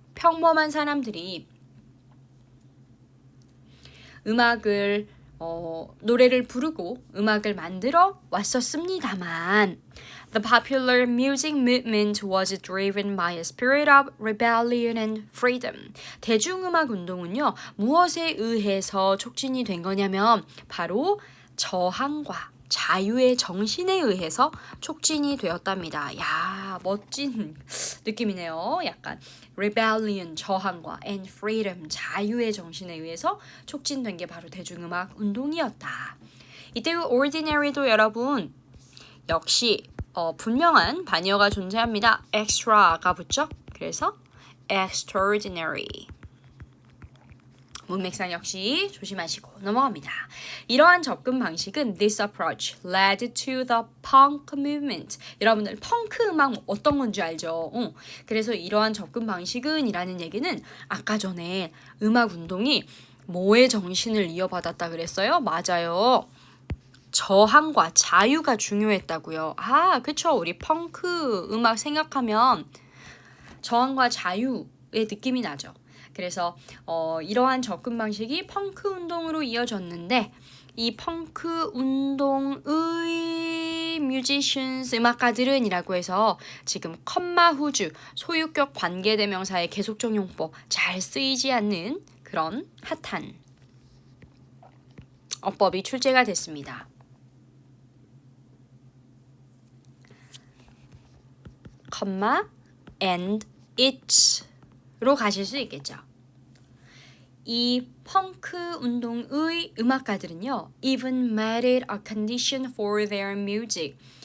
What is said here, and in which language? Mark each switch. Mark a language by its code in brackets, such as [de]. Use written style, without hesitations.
[ko] 평범한 사람들이 음악을 노래를 부르고 음악을 만들어 왔었습니다만 [en] The popular music movement was driven by a spirit of rebellion and freedom. [ko] 대중음악 운동은요, 무엇에 의해서 촉진이 된 거냐면 바로 저항과 자유의 정신에 의해서 촉진이 되었답니다. 야, 멋진 느낌이네요. 약간 rebellion, 저항과 [en] and freedom, [ko] 자유의 정신에 의해서 촉진된 게 바로 대중음악 운동이었다. 이때 ordinary도 여러분 역시 분명한 반의어가 존재합니다. extra가 붙죠? 그래서 extraordinary. 문맥상 역시 조심하시고 넘어갑니다. 이러한 접근 방식은 [en] this approach led to the punk movement. [ko] 여러분들 펑크 음악 어떤 건지 알죠? 그래서 이러한 접근 방식은 이라는 얘기는 아까 전에 음악 운동이 뭐의 정신을 이어받았다 그랬어요? 맞아요. 저항과 자유가 중요했다고요. 아, 그쵸. 우리 펑크 음악 생각하면 저항과 자유의 느낌이 나죠. 그래서 이러한 접근 방식이 펑크 운동으로 이어졌는데 이 펑크 운동의 musicians, 음악가들은 이라고 해서 지금 컴마 후주, 소유격 관계대명사의 계속적 용법 잘 쓰이지 않는 그런 핫한 어법이 출제가 됐습니다. 컴마 and it'로 가실 수 있겠죠. 이 펑크 운동의 음악가들은요, [en] even made it a condition for their music.